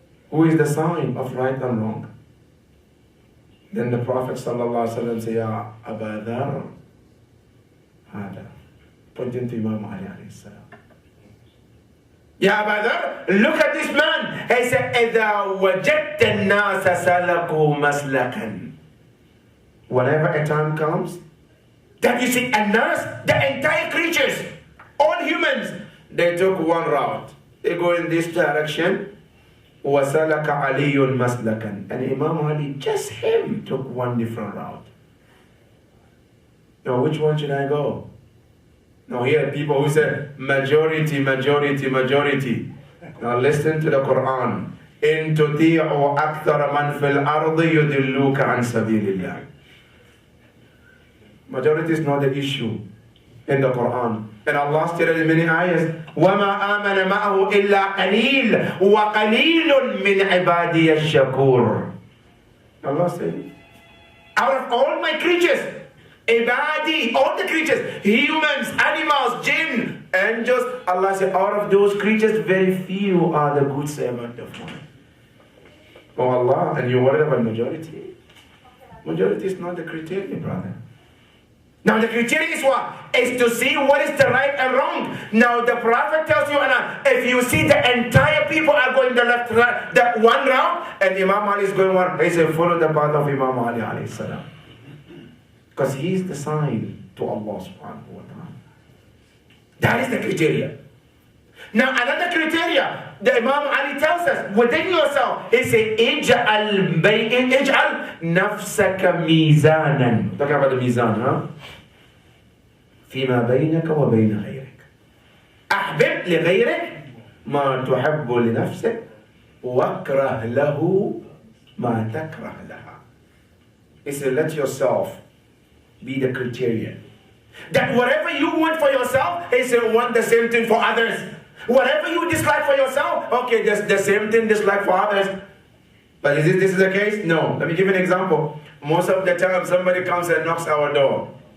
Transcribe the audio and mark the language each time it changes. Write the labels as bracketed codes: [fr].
[en] Who is the sign of right and wrong? Then the Prophet ﷺ said, Ya Abu Dharr, hada, pointing to Imam Ali alayhi salam. Ya Abu Dharr, look at this man. [ar] He said, إِذَا وَجَدْتَ النَّاسَ سَلَكُوا مَسْلَكًا. [en] Whenever a time comes, that you see a nurse, the entire creatures, all humans, they took one route. They go in this direction. [ar] وَسَلَكَ عَلِيٌّ مَسْلَكًا. [en] And Imam Ali, just him, took one different route. Now, which one should I go? Now, here are people who say, majority, majority, majority. Now, listen to the Quran. [ar] إِن تُطِيعُوا أَكْثَرَ مَنْ فِي الْأَرْضِ يُضِلُّوكَ عَنْ سَبِيلِ اللَّهِ. [en] Majority is not the issue in the Quran. And Allah stated in many ayahs, [ar] وَمَا آمَنَ مَعَهُ إِلَّا قَلِيلٌ وَقَلِيلٌ مِّنْ عِبَادِيَ الشَّكُورِ. [en] Allah said, out of all my creatures, ibadi, all the creatures, humans, animals, jinn, angels, Allah said, out of those creatures, very few are the good servant of mine. Oh Allah, and you worried about majority? Majority is not the criteria, brother. Now the criteria is what? Is to see what is the right and wrong. Now the Prophet tells you, if you see the entire people are going the left, right, that one round, and Imam Ali is going one, he said, follow the path of Imam Ali alayhi salam. Because he is the sign to Allah subhanahu wa ta'ala. That is the criteria. Now another criteria, the Imam Ali tells us, within yourself, he says, [ar] Ij'al nafsaka mizanan. [en] Talking about the mizan, huh? [ar] فيما بينك وبين غيرك. أحبب لغيرك ما تحب لنفسك واكره له ما تكره لها. [en] He said, let yourself be the criteria. That whatever you want for yourself, he said, want the same thing for others. Whatever you dislike for yourself, okay, there's the same thing dislike for others. But is this the case? No. Let me give you an example. Most of the time, somebody comes and knocks our door.